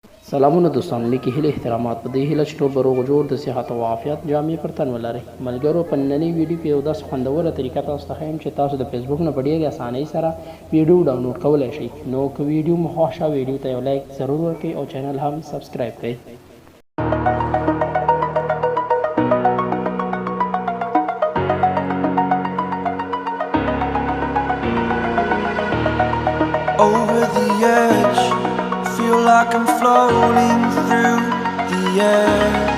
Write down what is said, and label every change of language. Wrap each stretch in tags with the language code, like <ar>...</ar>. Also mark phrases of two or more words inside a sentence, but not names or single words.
<ps>سلامونه دوستانو، لیکي هیله احترامات په دې هیله چې ټول به روغ جوړ د صحت او عافیت جامې پر تن ولرئ. ملګرو، په نننۍ ویډیو کې یو داسې خوندوره طریقه تاسو ته ښیم چې تاسو د فیسبوک نه په ډېرې اسانۍ سره ویډیو ډاونلوډ کولی شئ. نو که ویډیو مو خوښ شوه، ویډیو ته یو لایک ضرور ورکړئ او چینل هم سبسکرایب کړئ.</ps> <en>Over the edge, feel like I'm floating through the air.</en>